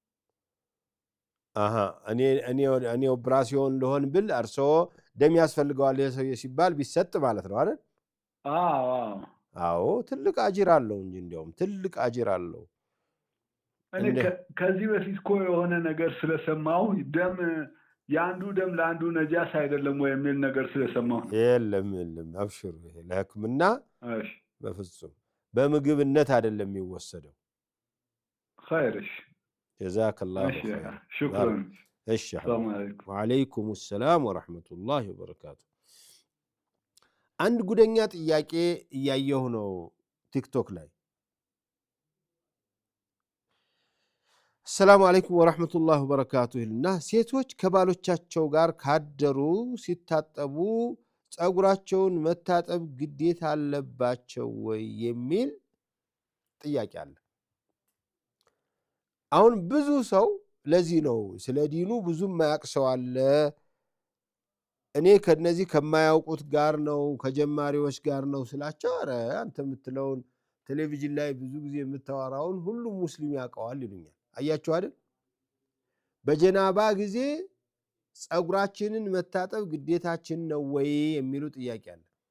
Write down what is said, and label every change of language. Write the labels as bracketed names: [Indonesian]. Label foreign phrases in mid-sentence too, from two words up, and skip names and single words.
[Amharic] እኔ ኦፕራሲዮን ልሆን ብል እርሶ ደም ያስፈልገዋል ሲባል ቢሰጥ ማለት ነው አይደል አዎ ትልቅ አጅር አለው እንጂ እንደውም ትልቅ አጅር አለው እኔ ከዚህ በፊት እኮ የሆነ ነገር ስለሰማው ደም ያንዱ ደም ለአንዱ ነጃስ አይደለም ወይ የሚል ነገር ስለሰማው የለም አብሽሩ ይሄ ለህክምና በፍጹም በምግብነት አይደለም የሚወሰደው [Arabic] خير جزاك الله خير شكرا السلام عليكم وعليكم السلام ورحمة الله وبركاته [Amharic] አንድ ጉደኛ ጥያቄ እያየሁ ነው ቲክቶክ ላይ [Arabic] السلام عليكم ورحمة الله وبركاته [Amharic] እና ሴቶች ከባሎቻቸው ጋር ካደሩ ሲታጠቡ ጸጉራቸውን መታጠብ ግዴታ አለባቸው ወይ የሚል ጥያቄ አለ አሁን ብዙ ሰው ለዚህ ነው ስለ ዲኑ ብዙ ማያውቅ ሰው አለ እኔ ከነዚህ ከማያውቁት ጋር ነው ከጀማሪዎች ጋር ነው ስላቸው አረ አንተ የምትለውን ቴሌቪዥን ላይ ብዙ ጊዜ የምታወራውን ሁሉም ሙስሊም ያውቀዋል ይሉኛል አያችሁ አይደል በጀናባ ጊዜ ጸጉራችንን መታጠብ ግዴታችን ነው ወይ የሚሉ ጥያቄ አለ